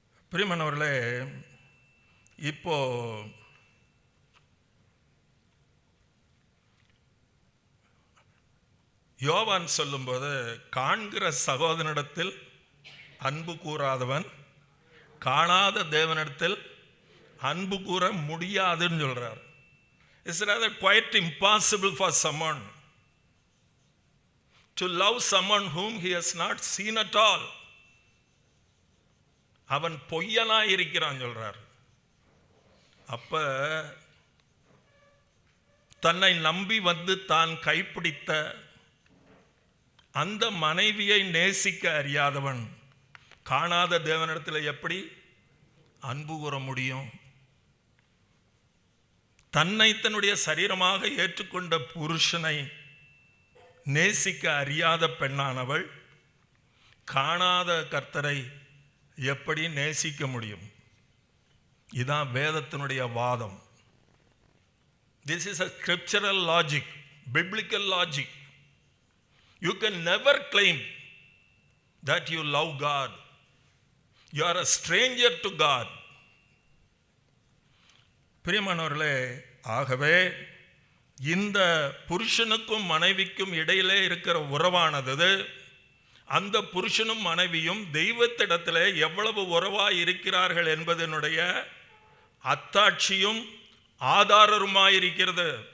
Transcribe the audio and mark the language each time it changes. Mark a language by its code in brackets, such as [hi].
[ta] பிரியமானவர்களே, இப்போ யோவான் சொல்லும்போது, காண்கிற சகோதரனிடத்தில் அன்பு கூறாதவன் காணாத தேவனிடத்தில் அன்பு கூற முடியாதுன்னு சொல்றார். [en] It's rather quite impossible for someone to love someone whom he has not seen at all. [ta] அவன் பொய்யனா இருக்கிறான் சொல்றார். அப்ப தன்னை நம்பி வந்து தான் கைப்பிடித்த அந்த மனைவியை நேசிக்க அறியாதவன் காணாத தேவனிடத்தில் எப்படி அன்பு கூற முடியும்? தன்னை தன்னுடைய சரீரமாக ஏற்றுக்கொண்ட புருஷனை நேசிக்க அறியாத பெண்ணானவள் காணாத கர்த்தரை எப்படி நேசிக்க முடியும்? இதுதான் வேதத்தினுடைய வாதம். [en] This is a scriptural logic, biblical logic. You can never claim that you love God. You are a stranger to God. [ta] பிரியமானவர்களே, ஆகவே இந்த புருஷனுக்கும் மனைவிக்கும் இடையிலே இருக்கிற உறவானது அந்த புருஷனும் மனைவியும் தெய்வத்திடத்தில் எவ்வளவு உறவாய் இருக்கிறார்கள் என்பதனுடைய அத்தாட்சியும் ஆதாரமாயிருக்கிறது.